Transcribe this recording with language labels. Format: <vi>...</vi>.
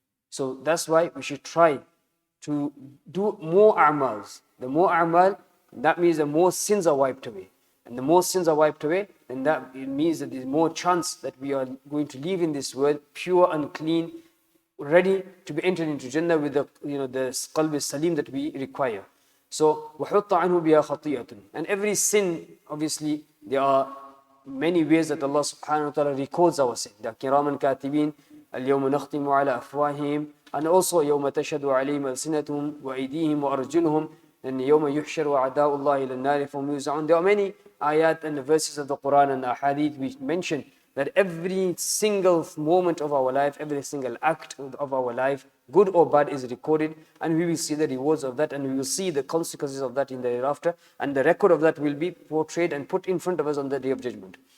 <en>So that's why we should try to do more a'mals. The more a'mal, that means the more sins are wiped away. And the more sins are wiped away, then that it means that there's more chance that we are going to live in this world pure and clean, ready to be entered into Jannah with the the qalb salim that we require.</en> <ar>So وَحُطَّ عَنْهُ بِهَا خَطِيئَةٌ.</ar> <en>And every sin, obviously, there are many ways that Allah subhanahu wa ta'ala records our sin.</en> <ar>The kiraman katibin, اليوم نختم على أفواههم,</ar> <en>and also</en> <ar>يوم تشهد عليهم ألسنتهم وأيديهم وأرجلهم, and يوم يحشر أعداء الله إلى النار فهم يوزعون.</ar> <en>There are many ayat and the verses of the Quran and the hadith which mention that every single moment of our life, every single act of our life, good or bad, is recorded, and we will see the rewards of that, and we will see the consequences of that in the hereafter, and the record of that will be portrayed and put in front of us on the Day of Judgment.</en>